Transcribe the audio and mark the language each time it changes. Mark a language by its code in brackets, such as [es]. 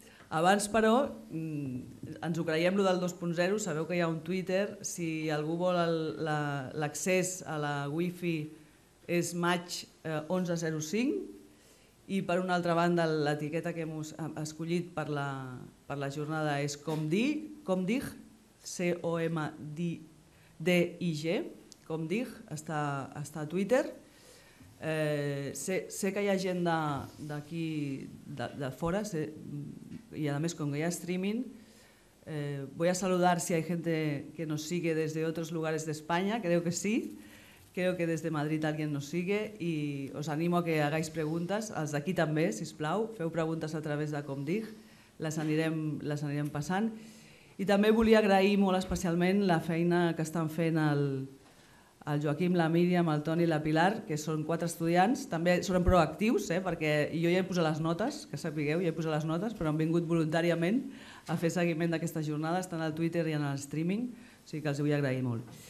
[ca] Abans, però, ens ho creiem, allò del 2.0, sabeu que hi ha un Twitter, si algú vol l'accés a la wifi és maig 11.05, i per una altra banda l'etiqueta que hem escollit per la jornada és Comdig, C-O-M-D-I-G, Comdig, està a Twitter. Sé que hi ha gent d'aquí, de fora, [es] y además con que ya streaming, voy a saludar si hay gente que nos sigue desde otros lugares de España, creo que sí, creo que desde Madrid alguien nos sigue y os animo a que hagáis preguntas, [ca] els d'aquí també, sisplau, feu preguntes a través de Comdig, les anirem passant. I també volia agrair molt especialment la feina que estan fent el Joaquim, la Míriam, el Toni i la Pilar, que són 4 estudiants, també són proactius, perquè jo ja he posat les notes, que sapigueu, ja he posat les notes, però han vingut voluntàriament a fer seguiment d'aquesta jornada, estan al Twitter i en el streaming, o sigui que els vull agrair molt.